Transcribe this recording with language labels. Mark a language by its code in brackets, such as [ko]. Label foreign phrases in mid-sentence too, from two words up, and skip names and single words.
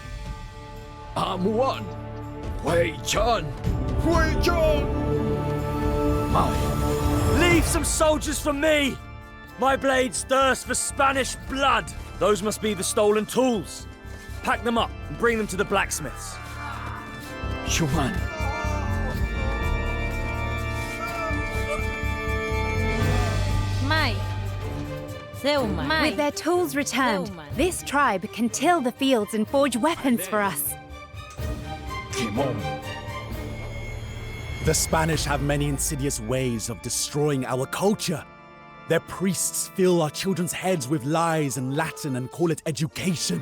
[en] Wei Chan! Wei Chan! Leave some soldiers for me! My blades thirst for Spanish blood! Those must be the stolen tools. Pack them up and bring them to the blacksmiths. Shuman! Mai. Zeuma. Mai. With their tools returned, Zeuma. this tribe can till the fields and forge weapons for us. Kimon! The Spanish have many insidious ways of destroying our culture. Their priests fill our children's heads with lies and Latin and call it education.